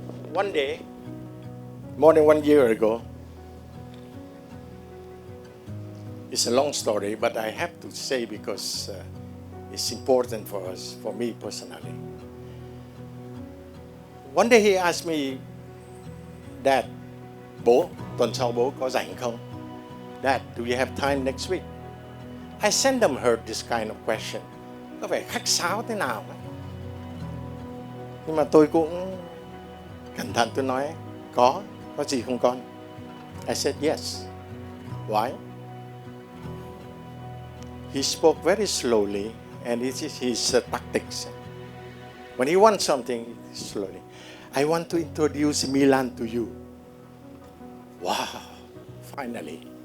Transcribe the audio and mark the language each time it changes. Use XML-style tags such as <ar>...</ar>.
<en>One day, more than 1 year ago, it's a long story, but I have to say because it's important for us, for me personally. One day he asked me, Dad,</en> <vi>bố, tuần sau bố có rảnh không?</vi> <en>Dad, do you have time next week? I seldom heard this kind of question.</en> <vi>Có vẻ khách sáo thế nào ấy. Nhưng mà tôi cũng cẩn thận tôi nói, có gì không con?</vi> <en>I said yes. Why? He spoke very slowly and it is his tactics. When he wants something, slowly. I want to introduce MyLan to you. Wow, finally.</en>